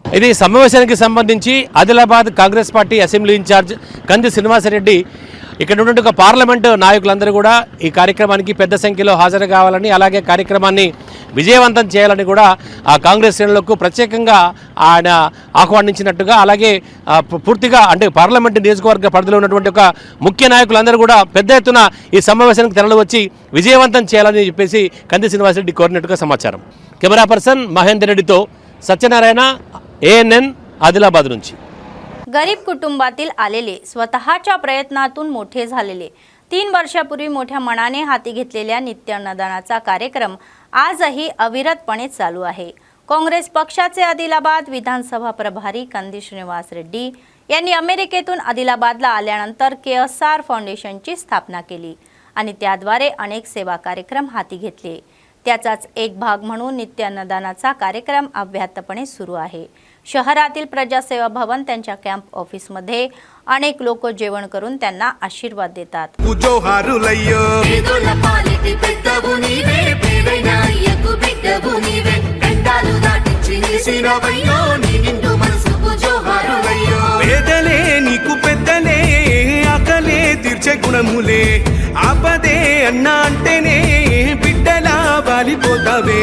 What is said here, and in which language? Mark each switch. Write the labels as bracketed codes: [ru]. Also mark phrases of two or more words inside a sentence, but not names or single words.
[te] ఇది సమావేశానికి సంబంధించి ఆదిలాబాద్ కాంగ్రెస్ [en] party assembly incharge [te] కంది శ్రీనివాసరెడ్డి ఇక్కడ ఉన్నటువంటి ఒక పార్లమెంటు నాయకులందరూ కూడా ఈ కార్యక్రమానికి పెద్ద సంఖ్యలో హాజరు కావాలని, అలాగే కార్యక్రమాన్ని విజయవంతం చేయాలని కూడా కాంగ్రెస్ శ్రేణులకు ప్రత్యేకంగా ఆయన ఆహ్వానించినట్టుగా, అలాగే పూర్తిగా అంటే పార్లమెంటు నియోజకవర్గ పరిధిలో ఉన్నటువంటి ఒక ముఖ్య నాయకులందరూ కూడా పెద్ద ఎత్తున ఈ సమావేశానికి తరలి వచ్చి విజయవంతం చేయాలని చెప్పేసి కంది శ్రీనివాసరెడ్డి కోరినట్టుగా సమాచారం। [en] camera person [te] మహేందర్ రెడ్డితో సత్యనారాయణ, ANN ఆదిలాబాద్ నుంచి. [mr] गरीब कुटुंबातील आलेले, स्वतःच्या प्रयत्नातून मोठे झालेले, 3 वर्षापूर्वी मोठ्या मनाने हाती घेतलेल्या नित्य अन्नदानाचा कार्यक्रम आजही अविरतपणे चालू आहे. काँग्रेस पक्षाचे आदिलाबाद विधानसभा प्रभारी कंदी श्रीनिवास रेड्डी यांनी अमेरिकेतून आदिलाबादला आल्यानंतर KSR फाउंडेशनची स्थापना केली आणि त्याद्वारे अनेक सेवा कार्यक्रम हाती घेतले. त्याचाच एक भाग म्हणून नित्य अन्नदानाचा कार्यक्रम अव्याहतपणे सुरू आहे. शहरातील प्रजासेवा भवन त्यांच्या कॅम्प ऑफिसमध्ये अनेक लोक जेवण करून त्यांना आशीर्वाद देतात. [te] గుణములే ఆపదే అన్నా అంటేనే బిడ్డలా వాలిపోతావే.